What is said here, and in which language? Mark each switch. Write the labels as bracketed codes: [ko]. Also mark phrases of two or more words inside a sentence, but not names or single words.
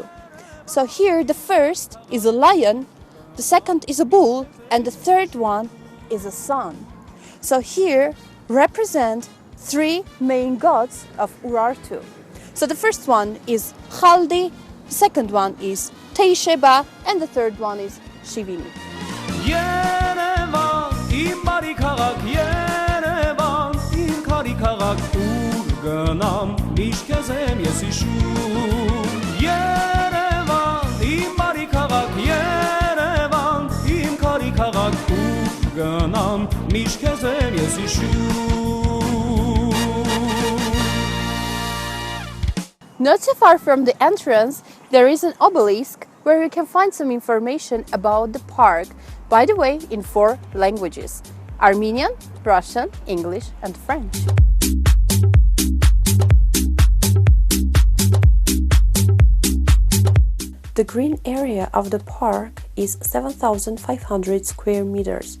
[en] So here the first is a lion, the second is a bull, and the third one is a sun. So here represent 3 main gods of Urartu. So the first one is Khaldi, the second one is Teisheba, and the third one is Shivini. [hy] Երևան, իմ բարի քաղաք, Երևան, իմ քարի քաղաք, ուր գնամ, միշտ քեզ եմ ես հիշում. Երևան, իմ բարի քաղաք, Երևան, իմ քարի քաղաք, ուր գնամ, միշտ քեզ եմ ես հիշում. [en] Not so far from the entrance, there is an obelisk where you can find some information about the park, by the way, in 4 languages: Armenian, Russian, English, and French. The green area of the park is 7,500 square meters.